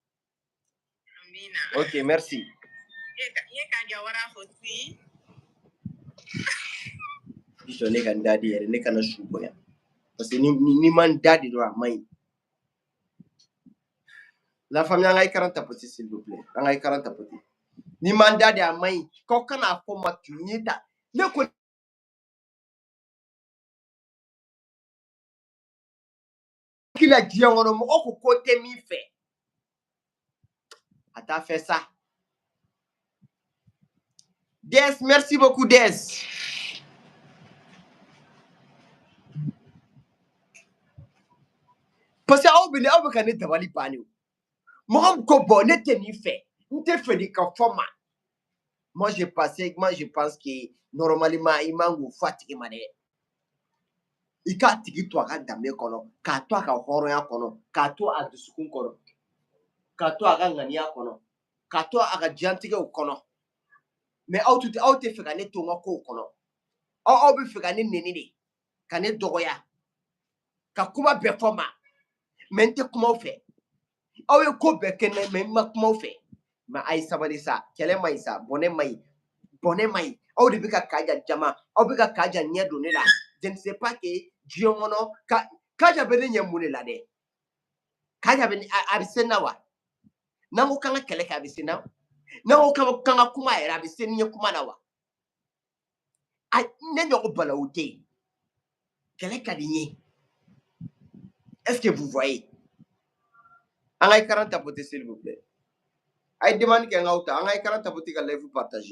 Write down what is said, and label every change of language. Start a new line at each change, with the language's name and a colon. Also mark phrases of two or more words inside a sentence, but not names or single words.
French: Ok, merci.
Bambara: Bisɔ ne ka n da di yɛrɛ, ne kana su bonya.
French: Parce que
Bambara: ni ma n da di dɔrɔn a man ɲi.
French: La famille,
Bambara: an ka
French: écran tapoter s'il vous plaît.
Bambara: An ka
French: écran tapoter.
Bambara: Ni ma n da di a man ɲi. K'aw kana fɔ ma tu ɲe ta. Ne ko kila diɲɛ kɔnɔ mɔgɔ ko ko tɛ min fɛ. A t'a fɛ sa. Des,
French: merci beaucoup
Bambara: Des.
French: Parce que
Bambara: aw bɛ ka ne dabali banni o. Mɔgɔ ko bon ne tɛ nin fɛ. N tɛ fɛ nin ka fɔ ma.
French: Moi je pense que normalement
Bambara: il man k'o fɔ a tigi ma dɛ. I k'a tigi to a ka danbe kɔnɔ, k'a to a ka hɔrɔnya kɔnɔ, k'a to a dusukun kɔnɔ, k'a to a ka ŋaniya kɔnɔ, k'a to a ka diɲɛlatigɛw kɔnɔ. Mais aw tɛ fɛ ka ne to n ka kow kɔnɔ. Aw bɛ fɛ ka ne nɛni de, ka ne dɔgɔya, ka kuma bɛɛ fɔ ma. Mais n tɛ kuma aw fɛ. Aw ye ko bɛɛ kɛ ne mais n ma kuma aw fɛ. Mais a ye sabali sa, kɛlɛ man ɲi sa, bɔnɛ man ɲi. Bɔnɛ man ɲi. Aw de bɛ ka Kaja jama, aw bɛ ka Kaja ɲɛ don ne la.
French: Je ne sais pas que
Bambara: diɲɛ kɔnɔ Kaja bɛ ne ɲɛ mun de la dɛ. Kaja bɛ a bɛ se na wa? N'an ko k'an ka kɛlɛ kɛ a bɛ se na? N'an ko k'an ka kuma yɛrɛ a bɛ se ni ye kuma la wa? Ne ɲɔgɔn balawu tɛ yen. Kɛlɛ ka di n ye.
French: Est-ce que vous voyez?
Bambara: An ka
French: écran tapoter s'il vous plaît.
Bambara: A ye demande kɛ n k'aw ta, an ka
French: écran tapoter
Bambara: ka
French: live partager.